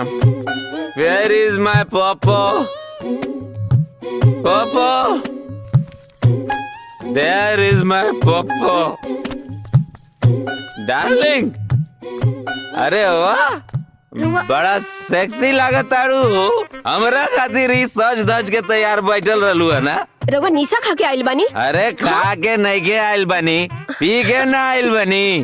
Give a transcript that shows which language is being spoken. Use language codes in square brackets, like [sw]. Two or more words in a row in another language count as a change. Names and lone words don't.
[en] Where is my popo? Popo, there is my popo. [bho] डार्लिंग, अरे वाह, बड़ा सेक्सी लागत तारू। हमरा खातिर ही सज धज के तैयार बैठल रहलू है ना। रउआ निशा खा के आइल बानी? अरे खा के नहीं के आइल बनी, पी के ना आइल बनी।